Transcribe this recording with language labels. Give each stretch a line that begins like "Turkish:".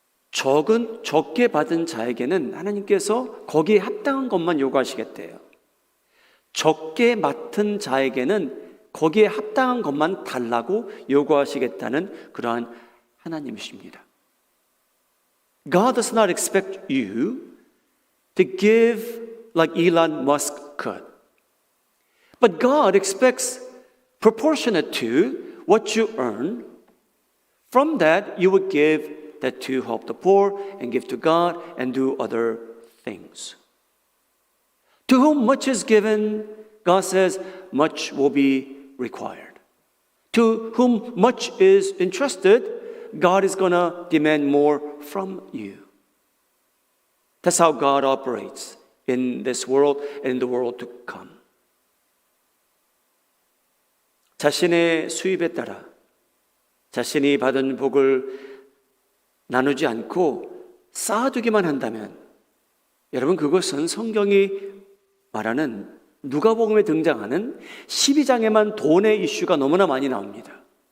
Korean: 적게 받은 자에게는 하나님께서 거기에 합당한 것만 요구하시겠대요. 적게 맡은 자에게는 거기에 합당한 것만 달라고 요구하시겠다는 그러한 하나님이십니다.
English: God does not expect you to give like Elon Musk could. But God expects proportionate to what you earn. From that, you would give that to help the poor and give to God and do other things. To whom much is given, God says, much will be required. To whom much is entrusted, God is going to demand more from you. That's how God operates in this world and in the world to come.
Korean: 자신의 수입에 따라 자신이 받은 복을 나누지 않고 쌓아두기만 한다면 여러분 그것은 성경이 말하는 누가복음에 등장하는 12장에만 돈의 이슈가 너무나 많이 나옵니다.